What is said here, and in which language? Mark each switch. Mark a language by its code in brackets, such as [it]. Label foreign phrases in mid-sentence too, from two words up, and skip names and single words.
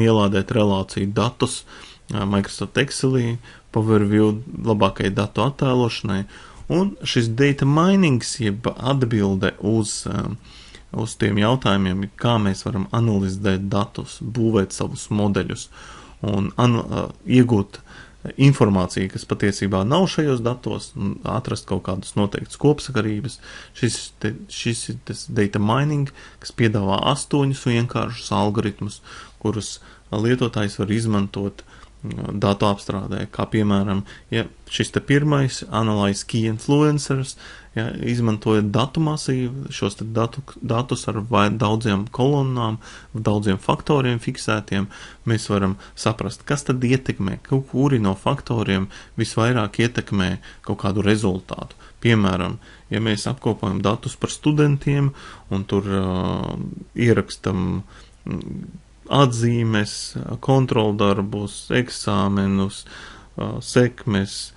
[lv] ielādēt relāciju datus Microsoft Excelī, Power View labākai datu attēlošanai, Un šis [en] data minings, [lv] jeb atbilde uz tiem jautājumiem, kā mēs varam analizēt datus, būvēt savus modeļus un iegūt informāciju, kas patiesībā nav šajos datos, un atrast kaut kādas noteiktas kopsakarības. Šis ir tas [en] data mining, [lv] kas piedāvā 8 vienkāršus algoritmus, kurus lietotājs var izmantot datu apstrādē, kā piemēram, ja šis te pirmais [en] analyze key influencers, [lv] ja, izmantojot datu masīvu, šos te datus ar daudziem kolonnām, daudziem faktoriem fiksētiem, mēs varam saprast, kas tad ietekmē, kuri no faktoriem visvairāk ietekmē kaut kādu rezultātu. Piemēram, ja mēs apkopojam datus par studentiem un tur ierakstam atzīmes, kontroldarbus, eksāmenus, sekmes,